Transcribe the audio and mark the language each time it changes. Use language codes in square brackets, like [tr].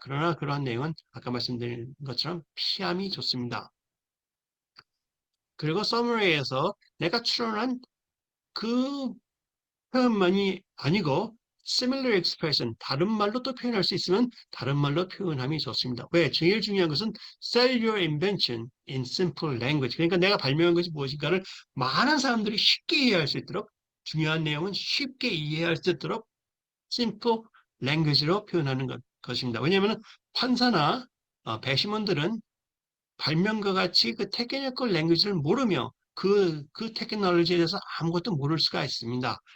[ko] 그러나 그러한 내용은 아까 말씀드린 것처럼 피함이 좋습니다. 그리고 서머리에서 내가 추론한 그 표현만이 아니고 [en] similar expression, [ko] 다른 말로 또 표현할 수 있으면 다른 말로 표현함이 좋습니다. 왜? 제일 중요한 것은 [en] sell your invention in simple language. [ko] 그러니까 내가 발명한 것이 무엇인가를 많은 사람들이 쉽게 이해할 수 있도록 중요한 내용은 쉽게 이해할 수 있도록 simple language로 표현하는 것입니다. 왜냐하면 판사나 배심원들은 발명과 같이 그 테크니컬 랭귀지를 모르며 그 테크놀로지에 대해서 아무것도 모를 수가 있습니다.